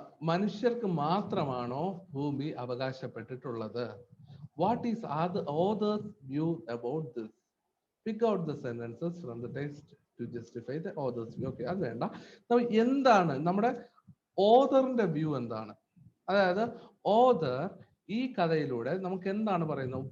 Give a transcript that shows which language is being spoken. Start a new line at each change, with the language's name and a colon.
Malayalam: മനുഷ്യർക്ക് മാത്രമാണോ ഭൂമി അവകാശപ്പെട്ടിട്ടുള്ളത്?
English: What is the author's view about this? Pick out the sentences from the text to justify the author's view.
Malayalam: Okay, അത് വേണ്ട. എന്താണ് നമ്മുടെ ഓഥറിന്റെ വ്യൂ? എന്താണ്? അതായത് ഓഥർ ഈ കഥയിലൂടെ നമുക്ക് എന്താണ് പറയുന്നത്?